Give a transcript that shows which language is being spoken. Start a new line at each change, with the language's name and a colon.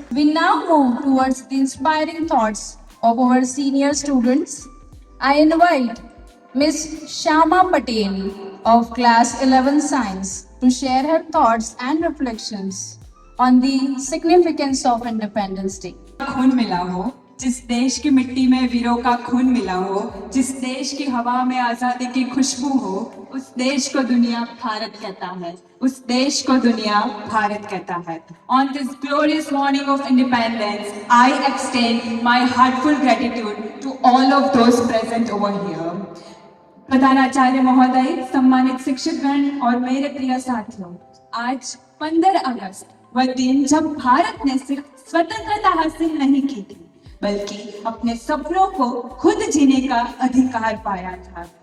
English: We now move towards the inspiring thoughts of our senior students. I invite Miss Shama Patel of class 11 Science to share her thoughts and reflections on the significance of Independence Day.
Hindi: खून मिला हो, जिस देश की मिट्टी में वीरों का खून मिला हो, जिस देश की हवा में आजादी की खुशबू हो, उस देश को दुनिया भारत कहता है। उस देश को दुनिया भारत कहता है।
English: On this glorious morning of independence, I extend my heartful gratitude to all of those present over here.
Hindi: प्रधानाचार्य महोदय, सम्मानित शिक्षकगण और मेरे प्रिय साथियों, आज 15 अगस्त वह दिन जब भारत ने सिर्फ स्वतंत्रता हासिल नहीं की थी, बल्कि अपने सपनों को खुद जीने का अधिकार पाया था।